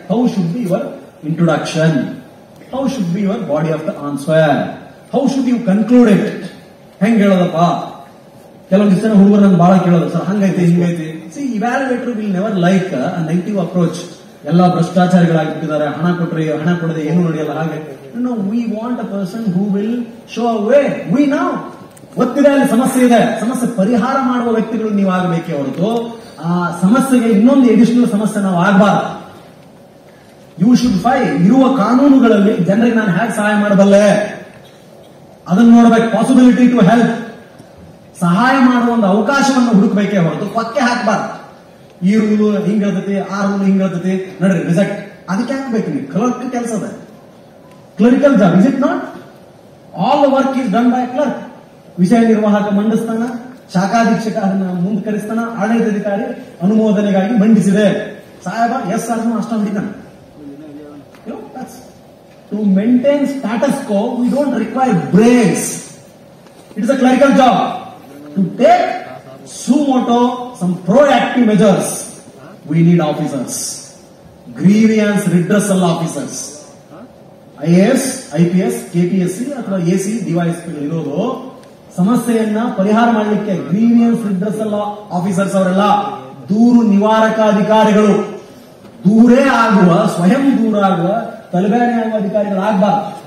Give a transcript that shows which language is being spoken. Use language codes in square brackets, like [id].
[en] How should be your introduction, how should be your body of the answer, how should you conclude it. [kn] ಹೆಂಗ್ ಹೇಳೋದಪ್ಪ, ಕೆಲವೊಂದಿಷ್ಟು ಜನ ಹುಡುಗರು ನನ್ ಬಹಳ ಕೇಳೋದು, sir ಹಂಗೈತಿ ಹಿಂಗೈತಿ. [en] See, evaluator will never like a negative approach. [kn] ಎಲ್ಲ ಭ್ರಷ್ಟಾಚಾರಿಗಳಾಗಿಬಿಟ್ಟಿದ್ದಾರೆ, ಹಣ ಕೊಟ್ರಿ, ಹಣ ಕೊಡದೆ ಏನು ನಡೆಯಲ್ಲ, ಹಾಗೆ. [en] No, we want a person who will show a way. We know [kn] ಗೊತ್ತಿದೆ ಅಲ್ಲಿ ಸಮಸ್ಯೆ ಇದೆ, ಸಮಸ್ಯೆ ಪರಿಹಾರ ಮಾಡುವ ವ್ಯಕ್ತಿಗಳು ನೀವು ಆಗಬೇಕೇ ಹೊರತು ಆ ಸಮಸ್ಯೆಗೆ ಇನ್ನೊಂದು ಎಡಿಷನಲ್ ಸಮಸ್ಯೆ ನಾವು ಆಗಬಾರ್ದು. [en] you should ಫೈ [kn] ಇರುವ ಕಾನೂನುಗಳಲ್ಲಿ ಜನರಿಗೆ ನಾನು ಹೇಗೆ ಸಹಾಯ ಮಾಡಬಲ್ಲೆ ಅದನ್ನು ನೋಡಬೇಕು. [en] possibility to help, [kn] ಸಹಾಯ ಮಾಡುವ ಒಂದು ಅವಕಾಶವನ್ನು ಹುಡುಕಬೇಕೇ ಹೊರತು ಪಕ್ಕೆ ಹಾಕಬಾರ್ದು. ಈ ರೂಲು ಹಿಂಗ್ ಹೇಳ್ತೈತಿ, ಆ ರೂಲ್ ಹಿಂಗ್ ಹೇಳ್ತೈತಿ, ನಡ್ರಿ ರಿಸೆಕ್ಟ್. ಅದಕ್ಕೆ ಹಾಕ್ಬೇಕು ನೀವು. ಕ್ಲರ್ಕ್ ಕೆಲಸ ಅದ, [en] Clerical job, is it not? All the work is done by clerk. [kn] ವಿಷಯ ನಿರ್ವಾಹಕ ಮಂಡಿಸ್ತಾನ, ಶಾಖಾಧೀಕ್ಷಕ ಅದನ್ನ ಮುಂದುವರಿಸ್ತಾನ, ಆಡಳಿತಾಧಿಕಾರಿ ಅನುಮೋದನೆಗಾಗಿ ಮಂಡಿಸಿದೆ, ಸಾಹೇಬ ಎಸ್ ಆರ್ ಅಷ್ಟ ಹೊಡಿತಾನೆ. [en] To maintain status quo we don't require brains. It is a clerical job. To take suo motu some proactive measures, we need officers, grievance redressal officers. [kn] IAS, IPS, KPSC ಅಥವಾ AC, DYSP ಇರೋದು ಸಮಸ್ಯೆಯನ್ನ ಪರಿಹಾರ ಮಾಡಲಿಕ್ಕೆ [en] grievance redressal officers [kn] ಅವರೆಲ್ಲ ದೂರು ನಿವಾರಕ ಅಧಿಕಾರಿಗಳು. ದೂರೇ ಆಗುವ, ಸ್ವಯಂ ದೂರ ಆಗುವ, ತಲೆಬೇನೆ ಆಗುವ ಅಧಿಕಾರಿಗಳಾಗಬಾರ್ದು.